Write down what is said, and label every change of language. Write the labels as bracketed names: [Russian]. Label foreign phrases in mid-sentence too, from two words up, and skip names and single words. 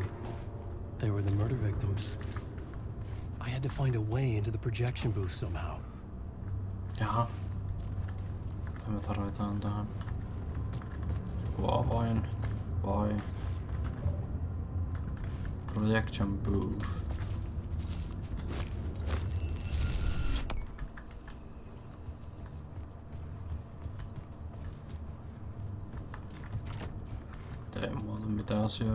[English] They were the murder victims. I had to find a way into the projection booth somehow. [Finnish] Jaha. Tämä tarvitaan tähän. Joku avain vai [English] projection booth. [Finnish] Ei muuta mitään asioita.